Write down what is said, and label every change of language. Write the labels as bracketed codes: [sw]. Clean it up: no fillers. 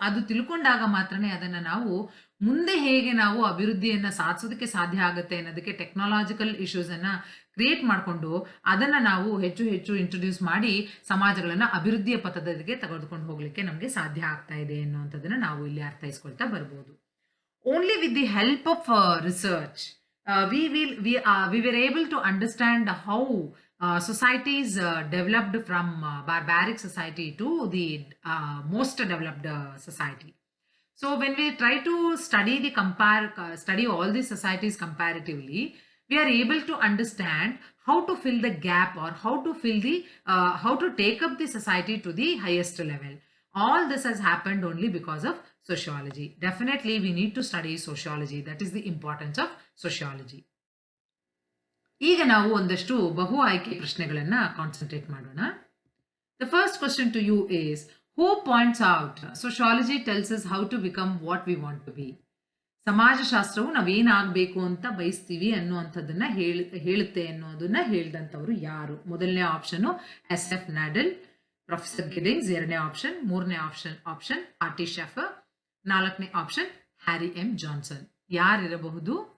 [kn] ಅದು ತಿಳ್ಕೊಂಡಾಗ ಮಾತ್ರನೇ ಅದನ್ನ ನಾವು ಮುಂದೆ ಹೇಗೆ ನಾವು ಅಭಿವೃದ್ಧಿಯನ್ನ ಸಾಧಿಸೋದಕ್ಕೆ ಸಾಧ್ಯ ಆಗುತ್ತೆ ಅನ್ನೋದಕ್ಕೆ ಟೆಕ್ನಾಲಜಿಕಲ್ ಇಶ್ಯೂಸ್ ಅನ್ನ ಕ್ರಿಯೇಟ್ ಮಾಡಿಕೊಂಡು ಅದನ್ನ ನಾವು ಹೆಚ್ಚು ಹೆಚ್ಚು ಇಂಟ್ರೊಡ್ಯೂಸ್ ಮಾಡಿ ಸಮಾಜಗಳನ್ನ ಅಭಿವೃದ್ಧಿಯ ಪಥದಲ್ಲಿಗೆ ತೆಗೆದುಕೊಂಡು ಹೋಗ್ಲಿಕ್ಕೆ ನಮ್ಗೆ ಸಾಧ್ಯ ಆಗ್ತಾ ಇದೆ ಅನ್ನುವಂಥದ್ದನ್ನ ನಾವು ಇಲ್ಲಿ ಅರ್ಥೈಸ್ಕೊಳ್ತಾ ಬರ್ಬೋದು. [en] Only with the help of research we were able to understand how societies developed from barbaric society to the most developed society. So when we try to study all these societies comparatively, we are able to understand how to fill the gap or how to take up the society to the highest level. All this has happened only because of sociology. Definitely we need to study sociology. That is the importance of sociology. [kn] ಈಗ ನಾವು ಒಂದಷ್ಟು ಬಹು ಆಯ್ಕೆ ಪ್ರಶ್ನೆಗಳನ್ನ concentrate ಮಾಡೋಣ. [en] The first question to you is, who points out sociology tells us how to become what we want to be? [kn] ಸಮಾಜಶಾಸ್ತ್ರವು ನಾವೇನಾಗಬೇಕು ಅಂತ ಬಯಸ್ತೀವಿ ಅನ್ನುವಂಥದ್ದನ್ನ ಹೇಳುತ್ತೆ ಅನ್ನೋದನ್ನ ಹೇಳ್ದಂಥವ್ರು ಯಾರು? ಮೊದಲನೇ ಆಪ್ಷನ್ SF ನಾಡೆಲ್, ಪ್ರೊಫೆಸರ್ ಗಿಡಿಂಗ್ಸ್. ಎರಡನೇ ಆಪ್ಷನ್, ಮೂರನೇ ಆಪ್ಷನ್ ಆರ್ಟಿ ಶೆಫರ್, ನಾಲ್ಕನೇ ಆಪ್ಷನ್ ಹ್ಯಾರಿ ಎಂ ಜಾನ್ಸನ್. ಯಾರಿರಬಹುದು?